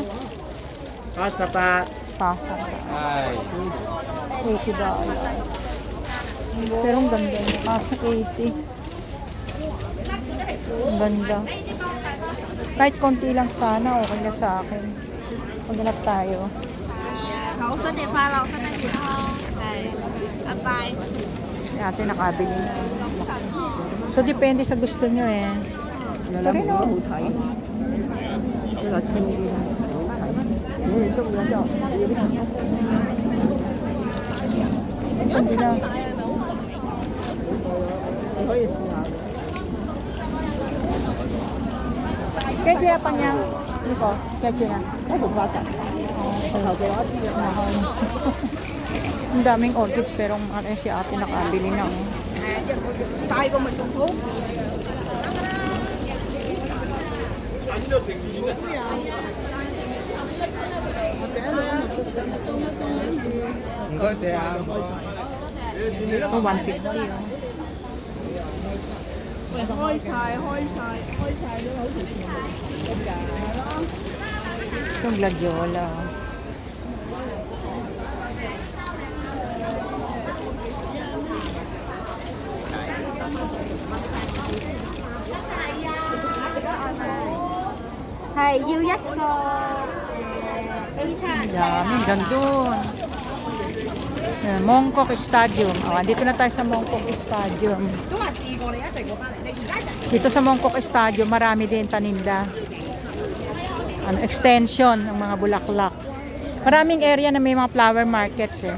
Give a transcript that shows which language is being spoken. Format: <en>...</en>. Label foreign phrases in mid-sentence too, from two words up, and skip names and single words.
<tl>Pasa pa. Pasa. Ay. $80. Pero ang ganda niya. Kaso 80. Ang ganda. Kahit konti lang sana, okay na sa akin. Paghanap tayo.</tl> <yue>好，新年快樂，身體健康，係，拜拜。</yue> <tl>Si ate nakabili na. So, depende sa gusto nyo eh. Ito rin o. Ito sila. Kaya pa niya. Ito, kaya na. Ang daming orchids pero ano si ate nakabili na.</tl> <yue>大個咪仲好。唔該謝啊。</yue> <tl>Ito 150 oh.</tl> <yue>開晒都好似全部係咯。</yue> <tl>Itong gladiola.</tl> <yue>係要一個 A 餐。</yue> <tl>Dami, gandun. Mongkok Stadium. Oh, dito na tayo sa Mongkok Stadium. Dito sa Mongkok Stadium, marami din paninda. Ano, extension ng mga bulaklak. Maraming area na may mga</tl> <en>flower markets</en> <tl>eh.</tl>